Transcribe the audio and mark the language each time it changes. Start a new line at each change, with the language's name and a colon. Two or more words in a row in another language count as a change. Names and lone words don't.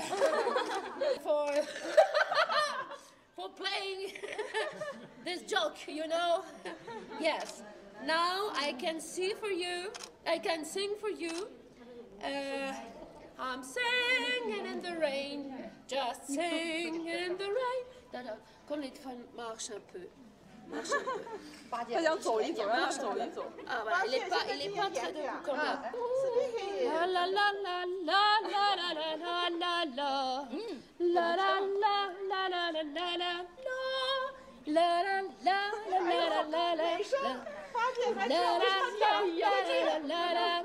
English: For playing this joke, you know. Yes. Now I can see for you. I can sing for you. I'm singing in the rain, just singing in the rain.
French: Quand les femmes marchent un peu. Marche un peu.
Chinese: 他想走一走，让他走一走。
French: Ah voilà, il est pas très debout quand même. La la la la la la la la la la. La la la la la la la la. La la la la la la la la. La la la la la la la.